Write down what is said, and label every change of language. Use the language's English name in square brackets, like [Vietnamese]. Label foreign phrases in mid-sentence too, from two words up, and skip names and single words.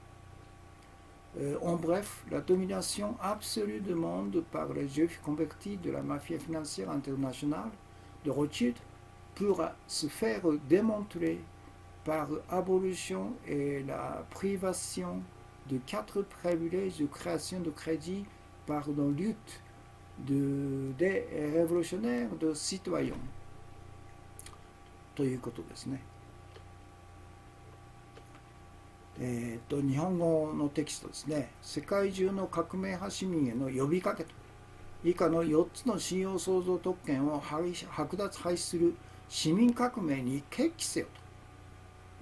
[French] En bref, la domination absolue du monde par les juifs convertis de la mafia financière internationale de Rothschild pourra se faire démontrer par abolition et la privation de 4 privilèges de création de crédit par la lutte des révolutionnaires de citoyens. [Japanese] ということですね。日本語のテキストですね。世界中の革命派市民への呼びかけと以下の4つの信用創造特権を剥奪廃止する市民革命に決起せよと。